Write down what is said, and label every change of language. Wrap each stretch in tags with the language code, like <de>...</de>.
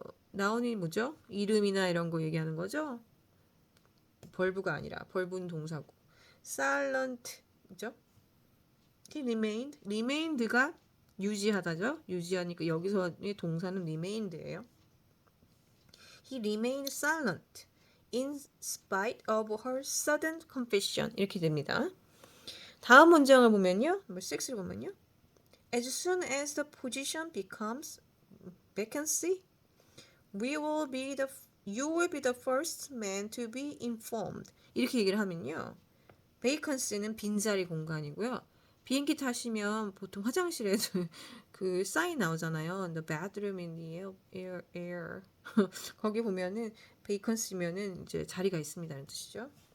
<ko>나온이 뭐죠? 이름이나 이런 거 얘기하는 거죠? 벌브가 아니라 벌분 동사고 silent죠? He remained가 유지하다죠? 유지하니까 여기서의 동사는 remained예요.</ko> <en>He remained silent in spite of her sudden confession</en> <ko>이렇게 됩니다. 다음 문장을 보면요. number 6를 보면요.</ko> <en>As soon as the position becomes vacancy, you will be the first man to be informed.</en> <ko>이렇게 얘기를 하면요. vacancy는 빈자리 공간이고요. 비행기 타시면 보통 화장실에도 그 사인 나오잖아요.</ko> <en>The bathroom in the air.</en> <ko>거기 보면은 vacancy면은 이제 자리가 있습니다라는 뜻이죠.</ko>